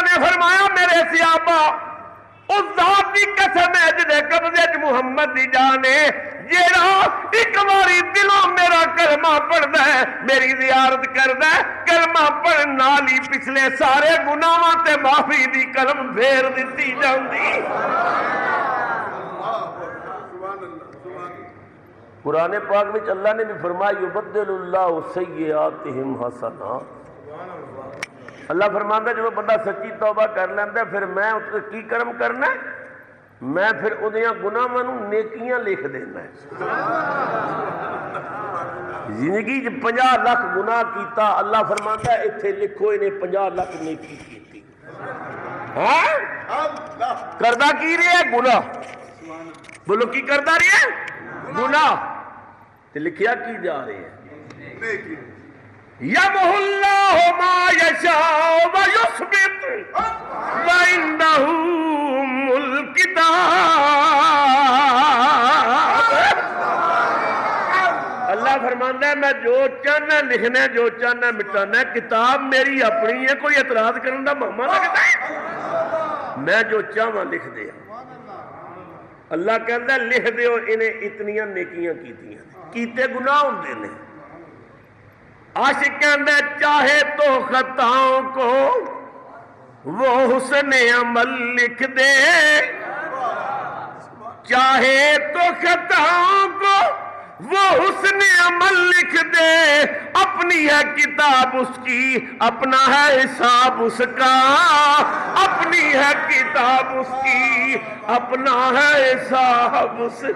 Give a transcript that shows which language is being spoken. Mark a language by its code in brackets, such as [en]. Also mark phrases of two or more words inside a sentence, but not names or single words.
[ur] نے فرمایا میرے صحابہ اس ذات کی قسم ہے [pa] جدے قبضے چ محمد دی جان ہے, جیڑا ایک باری دلوں میرا کلمہ پڑھدا ہے, میری زیارت کردا ہے, کلمہ پڑھن نال ہی پچھلے سارے گناہاں تے معافی دی قلم پھیر دتی جاندی. قرآن پاک وچ اللہ نے بھی فرمایا [ar] یبدل اللہ سیئاتہم حسنات. [pa] اللہ فرماندا جب بندہ سچی توبہ کر لیندا پھر میں اس کی کرم کرنا ہے, میں پھر اودیاں گناہاں نوں نیکیاں لکھ دینا ہے. زندگی 50 لاکھ گناہ کیتا, اللہ فرماندا ہے ایتھے لکھو انہیں 50 لاکھ نیکی کیتی. ہاں کردا کی رہے ہے گناہ, بولو کی کردا رہے ہے گناہ, تے لکھیا کی جا رہے ہیں نیکی. [ar] یمحو اللہ ما یشاء ویثبت وعندہ ام الکتاب. [pa] اللہ فرماتا ہے میں جو چاہنا لکھنا, جو چاہنا مٹانا, کتاب میری اپنی ہے, کوئی اعتراض کرنے دا ماما لگتا ہے, میں جو چاہواں لکھ دیا. اللہ کہتا ہے لکھ دیو انہیں اتنیاں نیکیاں کیتیاں, کیتے گناہ ہوندے نے. [ur] عاشق کہندے چاہے تو خطاؤں کو وہ حسن عمل لکھ دے, چاہے تو خطاؤں کو وہ حسن عمل لکھ دے, اپنی ہے کتاب اس کی اپنا ہے حساب اس کا, اپنی ہے کتاب اس کی اپنا ہے حساب اس کا.